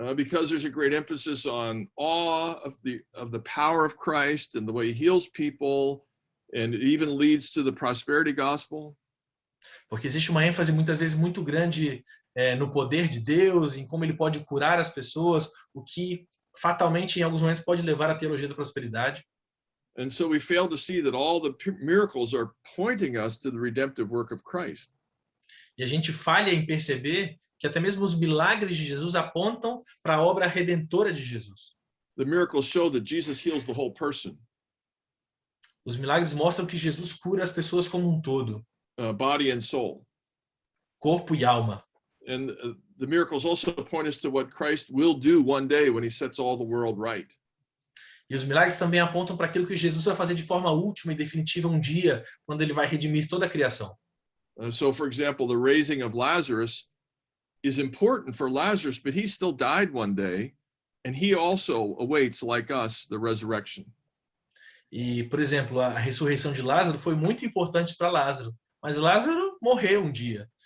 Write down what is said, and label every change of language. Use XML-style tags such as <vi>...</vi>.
<en>Because there's a great emphasis on awe of the power of Christ and the way he heals people, and it even leads to the prosperity gospel.</en> <pt>Porque existe uma ênfase muitas vezes muito grande no poder de Deus, em como ele pode curar as pessoas, o que fatalmente em alguns momentos pode levar à teologia da prosperidade.</pt> <en>And so we fail to see that all the miracles are pointing us to the redemptive work of Christ.</en> <pt>E a gente falha em perceber que até mesmo os milagres de Jesus apontam para a obra redentora de Jesus.</pt> <en>The miracles show that Jesus heals the whole person.</en> <pt>Os milagres mostram que Jesus cura as pessoas como um todo.</pt> <en>Body and soul.</en> <pt>Corpo e alma.</pt> <en>And the miracles also point us to what Christ will do one day when he sets all the world right.</en> <pt>E os milagres também apontam para aquilo que Jesus vai fazer de forma última e definitiva um dia, quando ele vai redimir toda a criação.</pt> <en>So, for example, the raising of Lazarus is important for Lazarus, but he still died one day, and he also awaits, like us, the resurrection.</en> <pt>E, por exemplo, a ressurreição de Lázaro foi muito importante para Lázaro, mas Lázaro morreu um dia.</pt>